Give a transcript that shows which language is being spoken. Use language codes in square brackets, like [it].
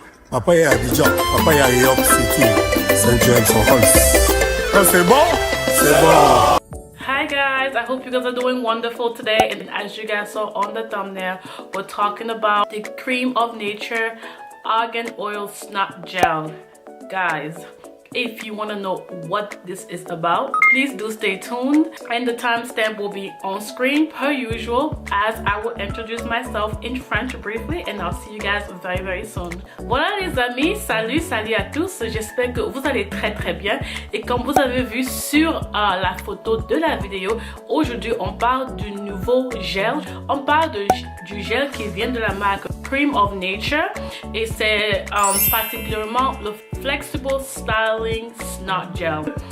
[fr] Papa est à Abidjan, papa est à New York City, St. James en France. C'est bon? C'est bon. [en] Hi guys, I hope you guys are doing wonderful today, and as you guys saw on the thumbnail, we're talking about the Creme of Nature Argan Oil Snot Gel. Guys, if you want to know what this is about, please do stay tuned, and the timestamp will be on screen per usual, as I will introduce myself in French briefly, and I'll see you guys very very soon. [fr] Voilà les amis, salut à tous, j'espère que vous allez très bien, et comme vous avez vu sur la photo de la vidéo, aujourd'hui on parle du nouveau gel, on parle du gel qui vient de la marque Creme of Nature, et c'est particulièrement le Flexible Styling Snot Gel.